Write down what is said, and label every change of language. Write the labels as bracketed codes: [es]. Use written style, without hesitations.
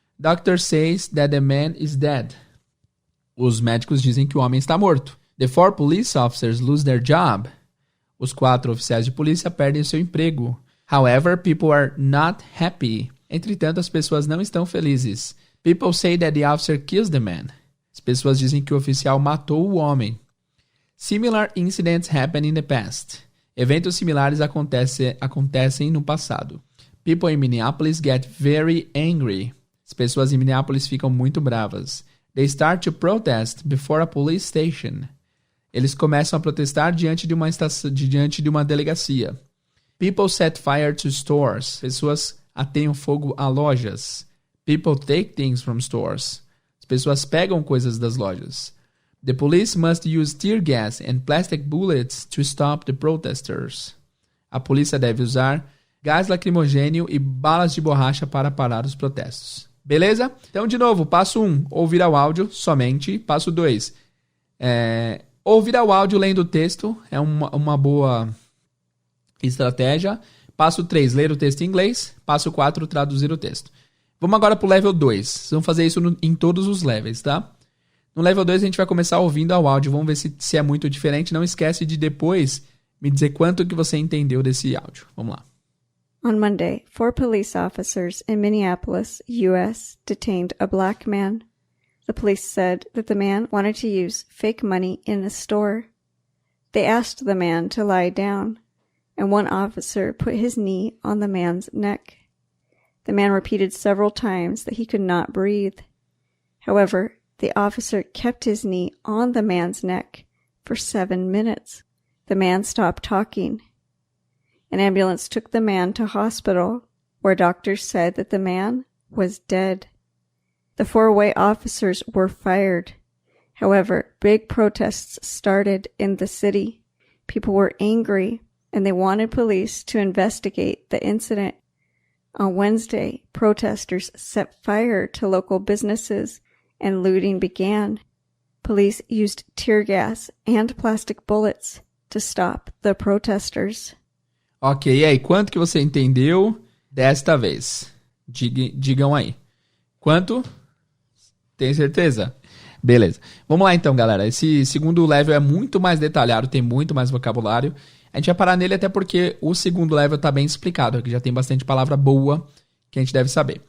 [en] Doctor says that the man is dead. [pt] Os médicos dizem que o homem está morto. [en] The 4 police officers lose their job. [pt] Os 4 oficiais de polícia perdem seu emprego. [en] However, people are not happy. [pt] Entretanto, as pessoas não estão felizes. [en] People say that the officer kills the man. [pt] As pessoas dizem que o oficial matou o homem. [en] Similar incidents happen in the past. [pt] Eventos similares acontecem no passado. [en] People in Minneapolis get very angry. [pt] As pessoas em Minneapolis ficam muito bravas. [en] They start to protest before a police station. [pt] Eles começam a protestar diante de uma delegacia. [en] People set fire to stores. [pt] Pessoas ateiam fogo a lojas. [en] People take things from stores. [pt] As pessoas pegam coisas das lojas. [en] The police must use tear gas and plastic bullets to stop the protesters. [pt] A polícia deve usar gás lacrimogênio e balas de borracha para parar os protestos. Beleza? Então, de novo, passo 1, ouvir ao áudio somente. Passo 2, Ouvir ao áudio lendo o texto é uma boa estratégia. Passo 3, ler o texto em inglês. Passo 4, traduzir o texto. Vamos agora pro level 2. Vamos fazer isso em todos os levels, tá? No level 2 a gente vai começar ouvindo ao áudio. Vamos ver se é muito diferente. Não esquece de depois me dizer quanto que você entendeu desse áudio. Vamos lá. [en] On Monday, 4 police officers in Minneapolis, U.S., detained a black man. The police said that the man wanted to use fake money in a store. They asked the man to lie down, and one officer put his knee on the man's neck. The man repeated several times that he could not breathe. However, the officer kept his knee on the man's neck for 7 minutes. The man stopped talking. An ambulance took the man to hospital, where doctors said that the man was dead. The 4 white officers were fired. However, big protests started in the city. People were angry, and they wanted police to investigate the incident. On Wednesday, protesters set fire to local businesses, and looting began. Police used tear gas and plastic bullets to stop the protesters. [pt] Ok, e aí, quanto que você entendeu desta vez? Digam aí. Quanto? Tem certeza? Beleza. Vamos lá então, galera. Esse segundo level é muito mais detalhado, tem muito mais vocabulário. A gente vai parar nele até porque o segundo level tá bem explicado. Aqui já tem bastante palavra boa que a gente deve saber.